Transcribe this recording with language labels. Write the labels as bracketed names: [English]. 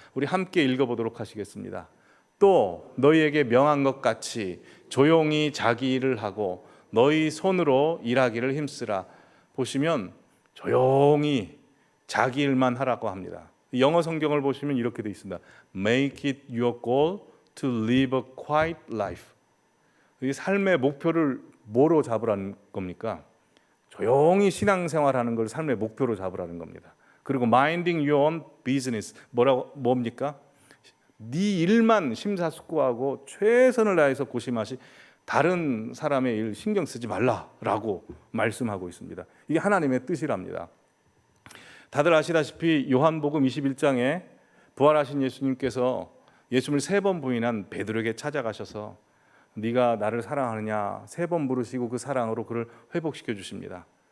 [Korean] 우리 함께 읽어보도록 하시겠습니다. 또 너희에게 명한 것 같이 조용히 자기 일을 하고 너희 손으로 일하기를 힘쓰라. 보시면 조용히 자기 일만 하라고 합니다. 영어 성경을 보시면 이렇게 되어 있습니다. [English] Make it your goal to live a quiet life. [Korean] 이 삶의 목표를 뭐로 잡으라는 겁니까? 조용히 신앙생활하는 걸 삶의 목표로 잡으라는 겁니다. 그리고 [English] minding your own business, [Korean] 뭡니까? 네 일만 심사숙고하고 최선을 다해서 고심하시, 다른 사람의 일 신경 쓰지 말라라고 말씀하고 있습니다. 이게 하나님의 뜻이랍니다. 다들 아시다시피 요한복음 21장에 부활하신 예수님께서 예수님을 3번 부인한 베드로에게 찾아가셔서 네가 나를 사랑하느냐 3번 물으시고 그 사랑으로 그를 회복시켜 주십니다.